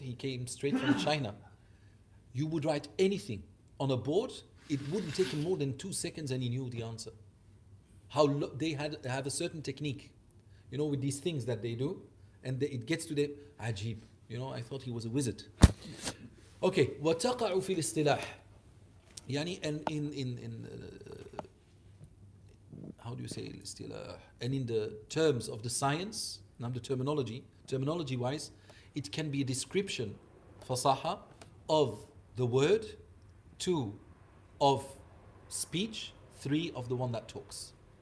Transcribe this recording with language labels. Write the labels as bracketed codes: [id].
[en] He came straight from China. You would write anything on a board, it wouldn't take him more than 2 seconds and he knew the answer. They have a certain technique, you know, with these things that they do, and it gets to the ajib. You know, I thought he was a wizard. [ar] Okay, وتقع في الاصطلاح. [en] يعني and in how do you say الاصطلاح? And in the terms of the science, now the terminology wise, it can be a description, fasaha, of the word, 2 of speech, 3 of the one that talks.